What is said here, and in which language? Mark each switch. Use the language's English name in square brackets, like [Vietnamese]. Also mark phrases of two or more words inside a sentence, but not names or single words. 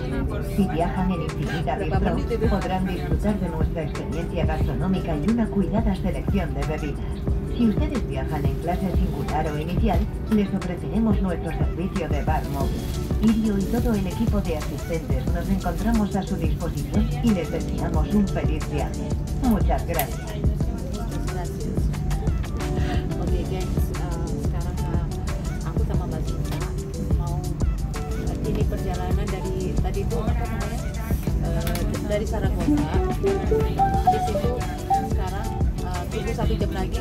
[Spanish] Si viajan en Infinita Bistro, podrán disfrutar de nuestra experiencia gastronómica y una cuidada selección de bebidas. Si ustedes viajan en clase singular o inicial, les ofreceremos nuestro servicio de bar móvil. Irio y todo el equipo de asistentes nos encontramos a su disposición y les deseamos un feliz viaje. Muchas gracias. [Indonesian] Oke guys, sekarang aku sama Mbak Sinta mau ini perjalanan dari tadi itu apa namanya dari Saragossa. Di situ sekarang tunggu 1 jam lagi.